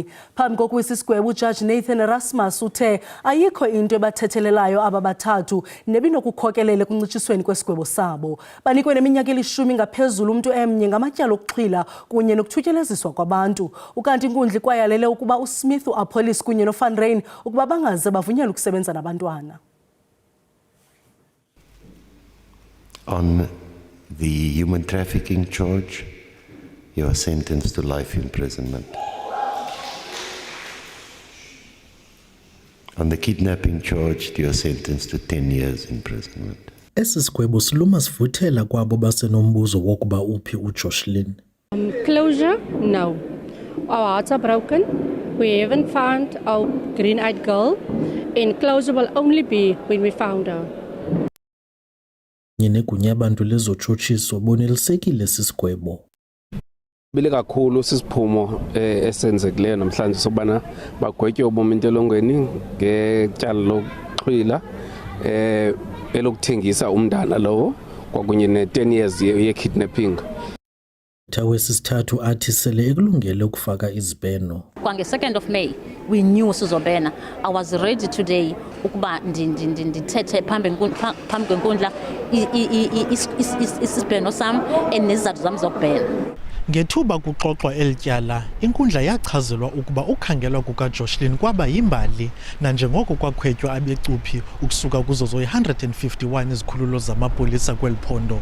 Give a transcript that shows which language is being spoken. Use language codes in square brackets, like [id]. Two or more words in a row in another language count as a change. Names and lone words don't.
[xh] Phambi kokuwisa isigwebo uJudge Nathan Erasmus uthe ayikho into ebathethelelayo aba bathathu nebinokukhokelela ekuncitshisweni kwesigwebo sabo. Banikwe neminyaka elishumi ngaphezulu umuntu emnye ngamatyala okuxhwila kunye nokuthutyeleziswa kwabantu. Ukanti inkundla ikwayalele ukuba uSmith, uApollos kunye noVan Ryn ukuba bangaze bavunyelwe ukusebenza nabantwana. [en] On the human trafficking charge, you are sentenced to life imprisonment. On the kidnapping charge, you are sentenced to 10 years imprisonment. [xh] Esi sigwebo siluma sivuthela kwabo basenombuzo wokuba uphi uJocelyn. [en] Closure? No. Our hearts are broken. We haven't found our green-eyed girl, and closure will only be when we found her. [xh] Negunya abantu lezotshutshiso bonelisekile sisigwebo. Bile kakhulu sisiphumo esenzekileyo namhlanje sobana bagwetywe ubomi entolongweni ngetyala lokuxhwila elokuthengisa umntana lowo kwakunye ne-10 years ye-kidnapping. Wesithathu athi sele ekulungele ukufaka izibheno. Kwange [en] 2nd of May we knew [xh] sizobhena. [en] I was ready today [xh] ukuba ndithethe phambi kwenkundla isibheno sam enesizathu zam zokubhena. Ngethuba kuxoxwa elityala, inkundla yachazelwa ukuba ukhangelwa kukaJocelyn kwaba yimbali nanjengoko kwakhwetywa abecuphi ukusuka kuzo zo-151 izikhululo zamapolisa kweli phondo.